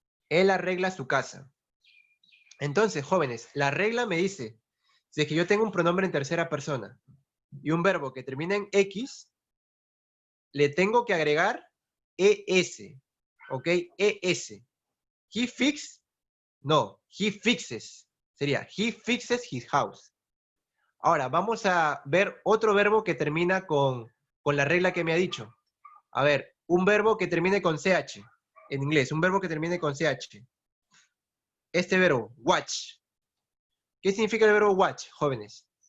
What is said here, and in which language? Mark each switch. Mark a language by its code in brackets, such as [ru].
[es] Él arregla su casa. Entonces, jóvenes, la regla me dice, si es que yo tengo un pronombre en tercera persona y un verbo que termina en X, le tengo que agregar ES. [en] ¿Ok? ES. He fix, no, he fixes. [es] Sería, [en] he fixes his house. [es] Ahora, vamos a ver otro verbo que termina con la regla que me ha dicho. A ver, un verbo que termine con CH. En inglés, un verbo que termine con CH. Este verbo, watch. ¿Qué significa el verbo watch, jóvenes?